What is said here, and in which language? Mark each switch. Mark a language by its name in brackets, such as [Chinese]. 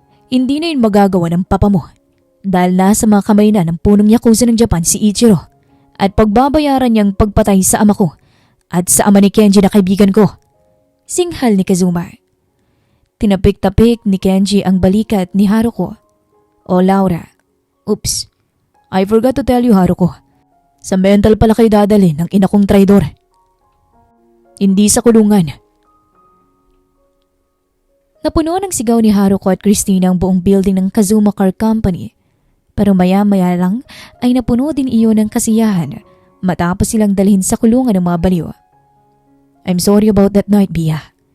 [Filipino] Hindi na yun magagawa ng papa mo. Dahil nasa mga kamay na ng punong yakuza ng Japan si Ichiro at pagbabayaran niyang pagpatay sa ama ko at sa ama ni Kenji na kaibigan ko. Singhal ni Kazuma. Tinapik-tapik ni Kenji ang balikat ni Haruko. [English] O Laura, oops, I forgot to tell you, Haruko. [Filipino] Sa mental pala kayo dadalhin ng ina kong traidor. Hindi sa kulungan. Napuno ng sigaw ni Haruko at Christina ang buong building ng Kazuma Car Company. Pero maya-maya lang ay napuno din iyon ng kasiyahan matapos silang dalhin sa kulungan ng mga baliw. [English] I'm sorry about that night, Bia.